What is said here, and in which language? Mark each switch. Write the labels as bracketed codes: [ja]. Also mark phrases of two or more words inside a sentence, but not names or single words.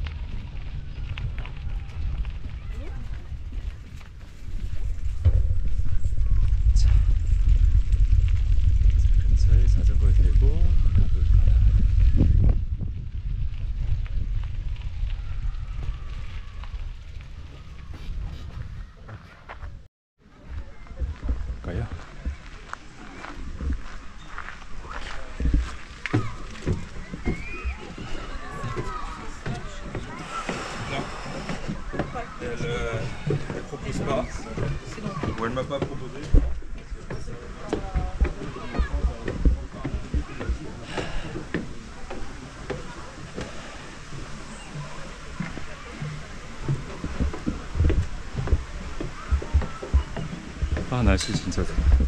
[ko] 자, 근처에 자전거를 대고 가볼까. 볼까요? [fr] Elle propose pas, ou elle m'a pas proposé. [ko] 아, 날씨 진짜 좋아.